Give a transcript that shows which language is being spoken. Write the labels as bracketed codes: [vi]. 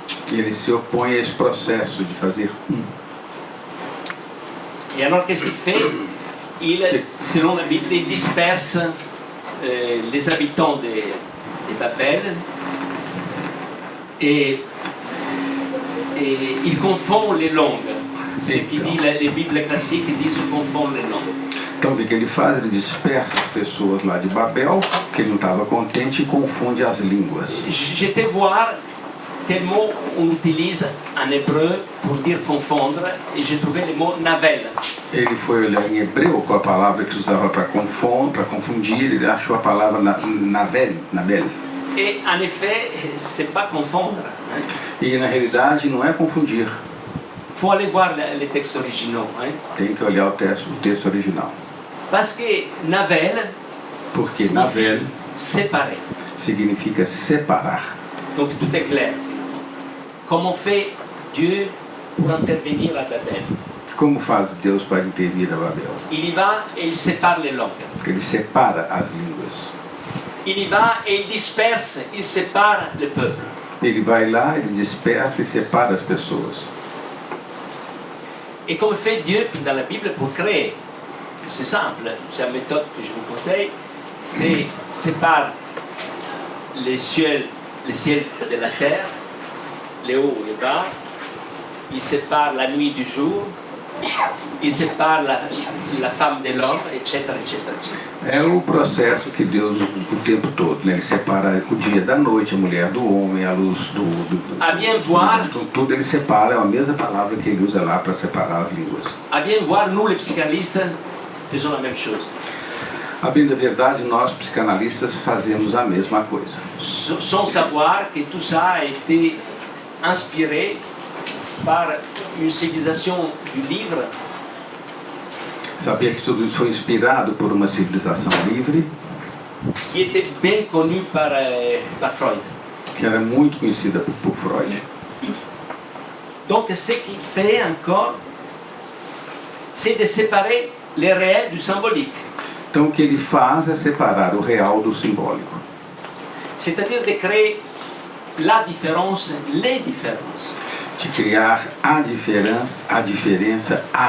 [pt] Ele se opõe a esse processo de fazer [fr] Et alors qu'est-ce qu'il fait? Il, selon la Bible, il disperse les habitants de Babel et il confond les langues. Ce qui dit les Bibles classiques disent confondre les langues. [pt] Então, o que ele faz? Ele dispersa as pessoas lá de Babel, que ele não estava contente, e confunde as línguas. [fr] J'étais voir quel mot on utilise en hébreu pour dire confondre et j'ai trouvé le mot navel. [pt] Ele foi olhar em hebreu qual a palavra que usava para confundir, ele achou a palavra navel. [fr] Et en effet, c'est pas confondre. Hein. [pt] E na realidade não é confundir, [fr] Faut aller voir les textes originaux. Hein. [pt] tem que olhar o texto original. [fr] Parce que navel [pt] Porque navel [fr] séparé. [pt] significa separar. [fr] Donc tout est clair. Comment fait Dieu pour intervenir à Babel? [pt] Como faz Deus para intervir a Babel? [fr] Il y va et il sépare les langues. [pt] Ele separa as línguas. [fr] Il y va et il disperse, il sépare le peuple. [pt] Ele vai lá, ele dispersa e separa as pessoas. [fr] Et comme fait Dieu dans la Bible pour créer? C'est simple, c'est la méthode que je vous conseille. C'est sépare les ciels de la terre, les hauts et les bas. Il sépare la nuit du jour. Il sépare la femme de l'homme, etc, etc, etc. [pt] É o processo que Deus o tempo todo, né? Ele separa o dia da noite, a mulher do homem, a luz do [fr] À bien voir, [pt] tudo ele separa, é a mesma palavra que ele usa lá para separar as línguas. [fr] à bien voir, nous les psychanalystes faisons la même chose. [pt] A bem da verdade, nós psicanalistas fazemos a mesma coisa, [fr] Sans savoir que tout ça a été inspiré par une civilisation du livre [pt] Sabia que tudo isso foi inspirado por uma civilização livre, [fr] qui était bien connue par Freud. [pt] que era muito conhecida por Freud. [fr] Donc ce qu'il fait encore, c'est de séparer le réel du symbolique. [pt] Então, o que ele faz é separar o real do simbólico. [fr] C'est-à-dire de créer la différence, les différences. [pt] De criar a diferença, as diferenças.